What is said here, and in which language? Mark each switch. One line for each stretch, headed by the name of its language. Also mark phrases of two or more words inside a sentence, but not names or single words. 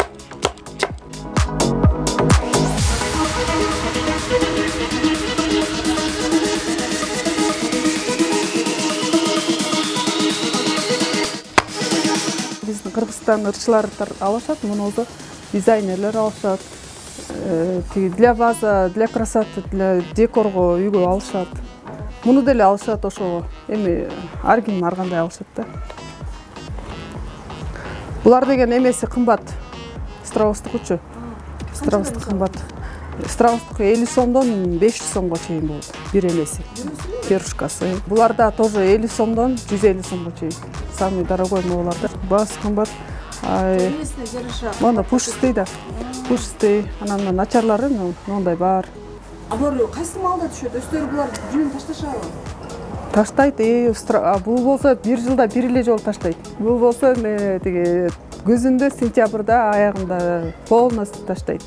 Kyrgyz: Биздин Кыргызстан ырчылар алышат, муну дизайнерлер алышат.
Russian: Для ваза, для красоты, для
Kyrgyz: декорго үйгө алышат. Муну деле алышат ошого. Эми ар ким ар кандай алышат да. Булар деген эмеси кымбат. Страустукучу. Страустук кымбат. Страустук 50 сомдон 500 сомго чейин болот. Бир эмеси. Перушкасы. Буларда тоже 50 сомдон 150 сомго чейин.
Russian: Самый дорогой
Kyrgyz: маларда. Бас кымбат. Мына пушистый да. Пушистый. Анан начарлары мындай бар. Алар кайсы малда түшөт? Өздөрү булар жүнүн ташташабы? Таштайт. Бул болсо 1 жылда 1 эле жолу таштайт. Бул болсо тиги көзүндө сентябрда, аягында полностью таштайт.